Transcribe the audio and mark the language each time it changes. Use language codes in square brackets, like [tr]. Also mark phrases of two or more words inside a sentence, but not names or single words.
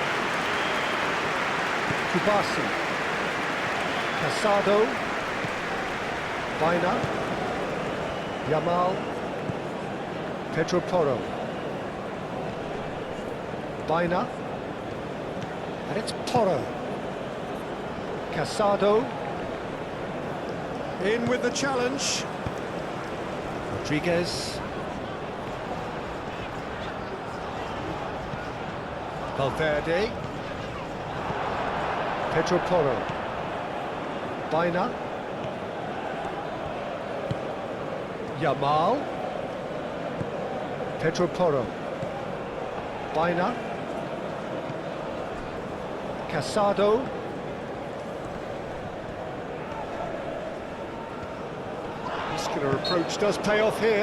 [en] Kubasi, Casado, Baina, Yamal, Pedro Porro, Baina, and it's Porro, Casado, In with the challenge. Rodriguez, Valverde. Pedro Porro, Baina, Yamal, Pedro Porro, Baina, Casado, Muscular approach does pay off here.